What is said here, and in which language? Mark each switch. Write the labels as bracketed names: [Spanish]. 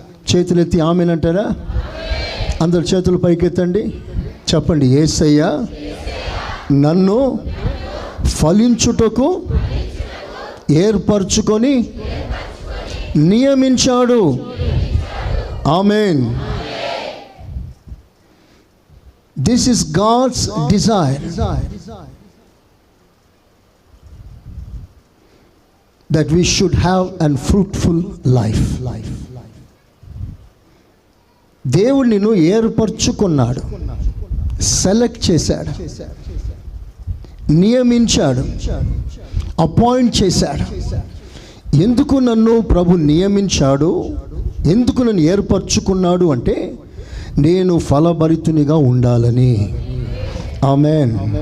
[Telugu] చేతులెత్తి ఆమేన్ అంటారా? అందరు చేతులు పైకెత్తండి, చెప్పండి. యేసయ్య నన్ను ఫలించుటకు ఏర్పరచుకొని నియమించాడు. ఆమేన్. [English] This is God's desire that we should have a fruitful life. [Telugu] దేవుడు నిన్ను ఏర్పరచుకున్నాడు, సెలెక్ట్ చేశాడు, నియమించాడు, అపాయింట్ చేశాడు. ఎందుకు నన్ను ప్రభు నియమించాడు, ఎందుకు నన్ను ఏర్పరచుకున్నాడు అంటే నేను ఫలభరితునిగా ఉండాలని. ఆమేన్.